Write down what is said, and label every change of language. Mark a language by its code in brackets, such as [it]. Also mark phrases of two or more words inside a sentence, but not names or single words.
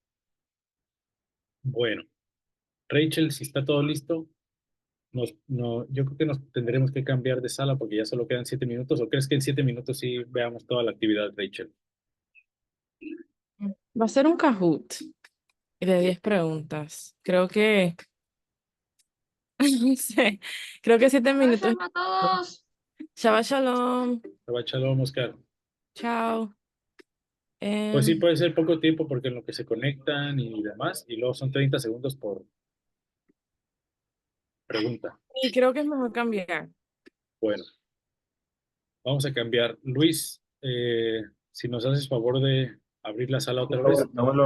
[es] Bueno, Rachel, si está todo listo, yo creo que nos tendremos que cambiar de sala porque ya solo quedan 7 minutos. ¿O crees que en 7 minutos sí veamos toda la actividad, Rachel? Va a ser un Kahoot de 10 preguntas. Creo que, no sé, creo que 7 minutos. a todos. [he] שבת שלום. שבת שלום, Oscar. [es] Chao. Pues sí, Em, puede ser poco tiempo porque en lo que se conectan y demás, y luego son 30 segundos por pregunta. y creo que es mejor cambiar. Bueno, vamos a cambiar. Luis, si nos haces favor de abrir la sala otra vez.